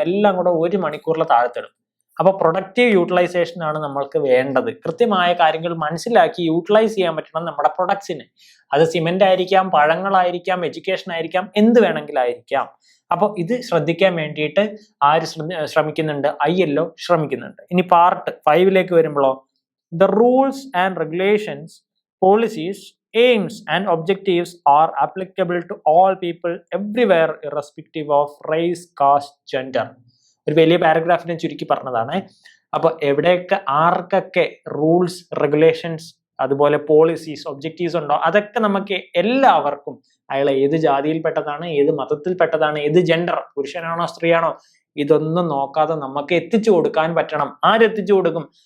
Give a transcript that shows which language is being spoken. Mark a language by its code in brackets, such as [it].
[ml] എല്ലാം കൂടെ 1 മണിക്കൂറിൽ താഴത്തിടും. അപ്പൊ പ്രൊഡക്റ്റീവ് യൂട്ടിലൈസേഷൻ ആണ് നമ്മൾക്ക് വേണ്ടത്. കൃത്യമായ കാര്യങ്ങൾ മനസ്സിലാക്കി യൂട്ടിലൈസ് ചെയ്യാൻ പറ്റണം നമ്മുടെ പ്രൊഡക്ട്സിന്. അത് സിമെന്റ് ആയിരിക്കാം, പഴങ്ങളായിരിക്കാം, എഡ്യൂക്കേഷൻ ആയിരിക്കാം, എന്ത് വേണമെങ്കിലായിരിക്കാം. അപ്പൊ ഇത് ശ്രദ്ധിക്കാൻ വേണ്ടിയിട്ട് ആര് ശ്രമിക്കുന്നുണ്ട്? ILO ശ്രമിക്കുന്നുണ്ട്. ഇനി പാർട്ട് 5 വരുമ്പോഴോ, [en] The rules and regulations, policies, aims and objectives are applicable to all people everywhere irrespective of race, caste, gender. [ml] ഒരു വലിയ പാരഗ്രാഫിനെ ചുരുക്കി പറഞ്ഞതാണ്. അപ്പൊ എവിടെയൊക്കെ ആർക്കൊക്കെ റൂൾസ്, റെഗുലേഷൻസ്, അതുപോലെ പോളിസീസ്, ഒബ്ജക്റ്റീവ്സ് ഉണ്ടോ, അതൊക്കെ നമുക്ക് എല്ലാവർക്കും, അയാൾ ഏത് ജാതിയിൽപ്പെട്ടതാണ്, ഏത് മതത്തിൽപ്പെട്ടതാണ്, ഏത് ജെൻഡർ, പുരുഷനാണോ സ്ത്രീയാണോ, ഇതൊന്നും നോക്കാതെ നമുക്ക് എത്തിച്ചു കൊടുക്കാൻ പറ്റണം. ആരെത്തിച്ചു കൊടുക്കും?